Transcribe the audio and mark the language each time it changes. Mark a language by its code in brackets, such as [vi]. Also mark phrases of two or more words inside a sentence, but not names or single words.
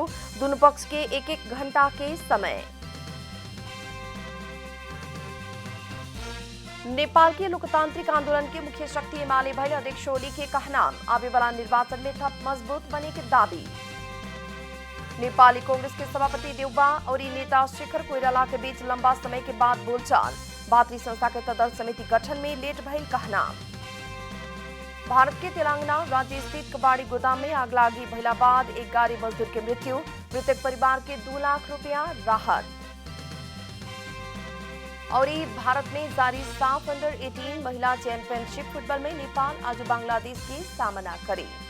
[bho] दोनों पक्ष के एक घंटा के समय। नेपाल के लोकतांत्रिक आंदोलन के मुख्य शक्ति एमाले भइल अध्यक्ष ओली के कहना, आवे वाला निर्वाचन में थप मजबूत बने के दावी। नेपाली कांग्रेस के सभापति देउबा और नेता शेखर कोइराला के बीच लंबा समय के बाद बोलचाल। भातृ संस्था के तदर्थ समिति गठन में लेट भइल कहना। भारत के तेलंगाना राज्य स्थित कबाड़ी गोदाम में आगलागी भइला बाद एक गाड़ी मजदूर के मृत्यु। मृतक परिवार के 2 लाख रुपया राहत। और भारत में जारी साफ अंडर 18 महिला [en] championship football [bho] में नेपाल आज बांग्लादेश की सामना करे।